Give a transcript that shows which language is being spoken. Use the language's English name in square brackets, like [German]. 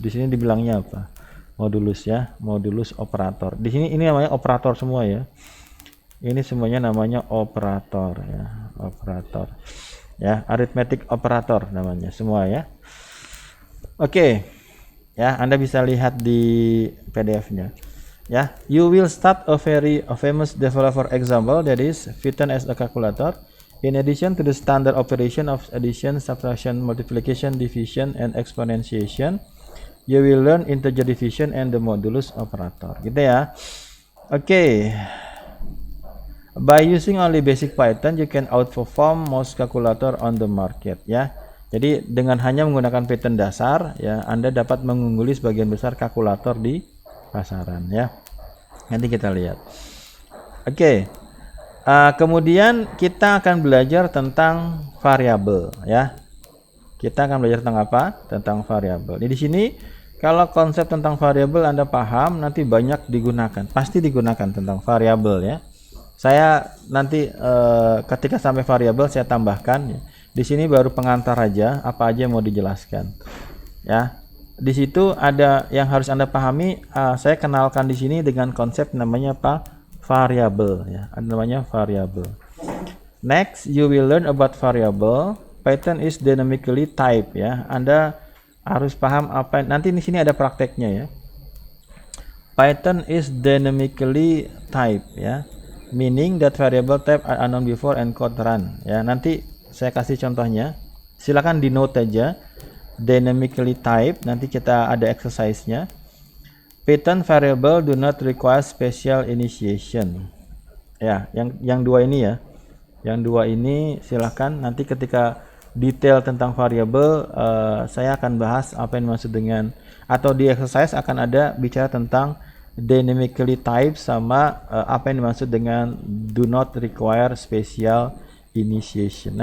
[Indonesian] Di sini dibilangnya apa? Modulus ya, modulus operator. Di sini ini namanya operator semua ya. Ini semuanya namanya operator ya, operator. Ya, arithmetic operator namanya semua ya. Oke. Ya, Anda bisa lihat di PDF-nya. [English] Ya, you will start a famous developer example, that is Python as a calculator. In addition to the standard operation of addition, subtraction, multiplication, division, and exponentiation, you will learn integer division and the modulus operator. [Indonesian] Gitu ya. Oke. [English] By using only basic Python, you can outperform most calculator on the market. Ya. [Indonesian] Jadi dengan hanya menggunakan Python dasar, ya, Anda dapat mengungguli sebagian besar kalkulator di pasaran. Ya. Nanti kita lihat. Oke. Kemudian kita akan belajar tentang variabel, ya. Kita akan belajar tentang apa? Tentang variabel. Di sini kalau konsep tentang variabel Anda paham, nanti banyak digunakan. Pasti digunakan tentang variabel, ya. Saya nanti ketika sampai variabel saya tambahkan, ya. Di sini baru pengantar aja, apa aja yang mau dijelaskan. Ya. Di situ ada yang harus Anda pahami, saya kenalkan di sini dengan konsep namanya apa? Variabel, ya. Ada namanya variabel. [English] Next, you will learn about variable. Python is dynamically typed, [Indonesian] ya. Anda harus paham apa nanti di sini ada prakteknya, ya. [English] Python is dynamically typed, ya. Meaning that variable type are unknown before and code run, ya. [Indonesian] Nanti saya kasih contohnya. Silakan di note aja. Dynamically typed, nanti kita ada exercise-nya. [English] Python variable do not require special initiation. [Indonesian] Ya, yang dua ini, ya. Yang dua ini silakan nanti ketika detail tentang variabel saya akan bahas apa yang dimaksud dengan, atau di exercise akan ada bicara tentang dynamically type sama apa yang dimaksud dengan [English] do not require special initiation.